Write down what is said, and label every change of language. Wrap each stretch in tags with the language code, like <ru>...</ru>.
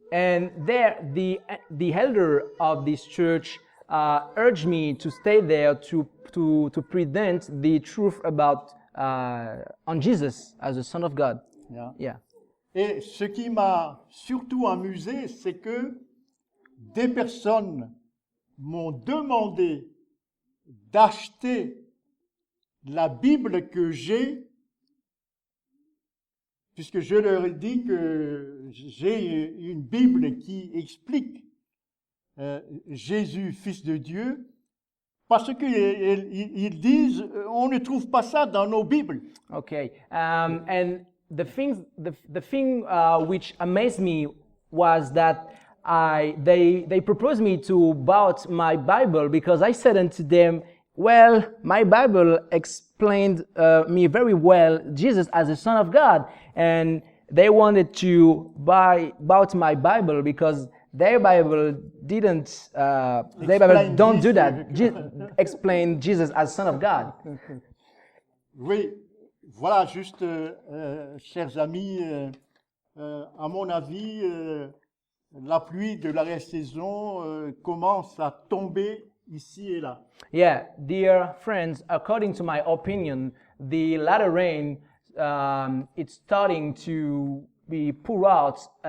<en>And there, the elder of this church urged me to stay there to present the truth about on Jesus as the Son of God. Yeah. Yeah.</en> <fr>Et ce qui m'a surtout amusé, c'est que des personnes m'ont demandé d'acheter la Bible que j'ai, puisque je leur ai dit que j'ai une Bible qui explique Jésus, Fils de Dieu, parce qu'ils disent on ne trouve pas ça dans nos Bibles.</fr> <en>Okay. And the thing which amazed me was that they proposed me to buy my Bible because I said unto them, well, my Bible explained me very well Jesus as the Son of God, and they wanted to buy my Bible because their Bible didn't. Their Bible don't do that. Explain Jesus as Son of God.</en> <fr>Oui, voilà, juste, chers amis, à mon avis, la pluie de l'arrêt-saison commence à tomber ici et là.</fr> <en>Yeah, dear friends, according to my opinion, the latter rain, it's starting to be poured out.</en>